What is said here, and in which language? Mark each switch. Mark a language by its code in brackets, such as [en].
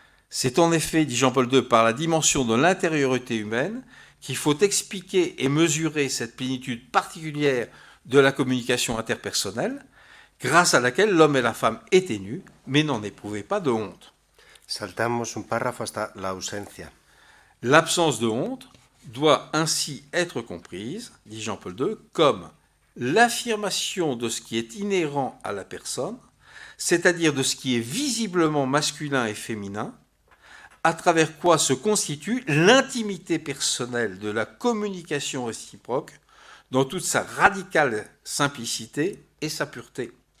[fr] C'est en effet, dit Jean-Paul II, par la dimension de l'intériorité humaine qu'il faut expliquer et mesurer cette plénitude particulière de la communication interpersonnelle, grâce à laquelle l'homme et la femme étaient nus, mais n'en éprouvaient pas de honte. [es] Saltamos un párrafo hasta la ausencia. [fr] L'absence de honte doit ainsi être comprise, dit Jean-Paul II, comme l'affirmation de ce qui est inhérent à la personne, c'est-à-dire de ce qui est visiblement masculin et féminin, à travers quoi se constitue l'intimité personnelle de la communication réciproque dans toute sa radicale simplicité et sa pureté.